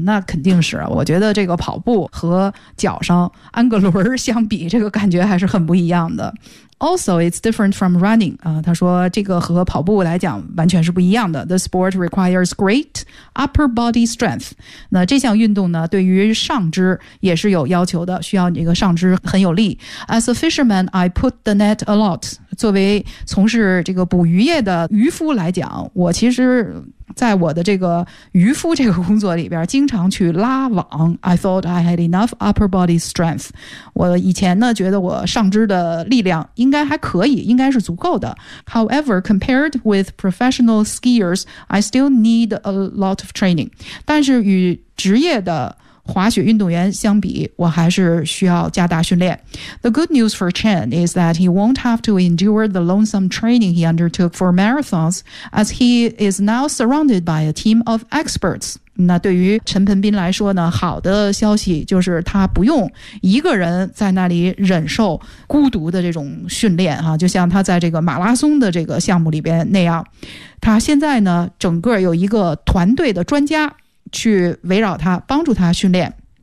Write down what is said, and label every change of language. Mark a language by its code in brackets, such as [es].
[zh] 那肯定是，我觉得这个跑步和脚上安个轮相比，这个感觉还是很不一样的。 [en] Also, it's different from running. [zh] 他说这个和跑步来讲完全是不一样的。 [en] The sport requires great upper body strength. [zh] 那这项运动呢，对于上肢也是有要求的，需要你这个上肢很有力。 [en] As a fisherman, I put the net a lot. [zh] 作为从事这个捕鱼业的渔夫来讲，我其实在我的这个渔夫这个工作里边经常去拉网。 [en] I thought I had enough upper body strength. [zh] 我以前呢觉得我上肢的力量应该还可以，应该是足够的。 [en] However, compared with professional skiers, I still need a lot of training. [zh] 但是与职业的滑雪运动员相比，我还是需要加大训练。 [en] The good news for Chen is that he won't have to endure the lonesome training he undertook for marathons as he is now surrounded by a team of experts. [zh] 那对于陈盆斌来说呢，好的消息就是他不用一个人在那里忍受孤独的这种训练啊，就像他在这个马拉松的这个项目里边那样。他现在呢，整个有一个团队的专家去围绕他，帮助他训练。